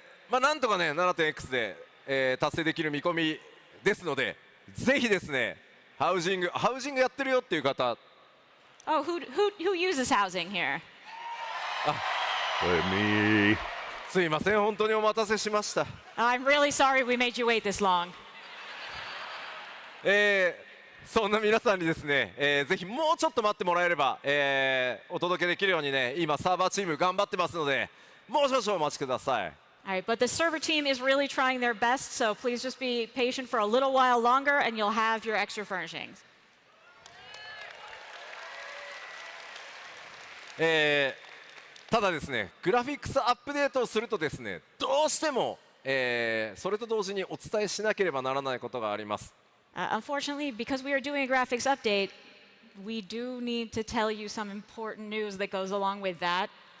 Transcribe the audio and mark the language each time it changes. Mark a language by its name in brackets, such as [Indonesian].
[Japanese] なんとかね 7.x で、達成できる見込みですので、ぜひですね、ハウジングやってるよっていう方。 [English] Oh, who uses housing here? Me. [Japanese] すいません、本当にお待たせしました。 [English] I'm really sorry we made you wait this long. [Japanese] そんな皆さんにですね、ぜひもうちょっと待ってもらえれば、お届けできるようにね、今サーバーチーム頑張ってますので、もう少々お待ちください。 [English] All right, but the server team is really trying their best, so please just be patient for a little while longer and you'll have your extra furnishings. [Japanese] ただですね、グラフィックスアップデートをするとですね、どうしても、それと同時にお伝えしなければならないことがあります。 [English] Unfortunately, because we are doing a graphics update, we do need to tell you some important news that goes along with that.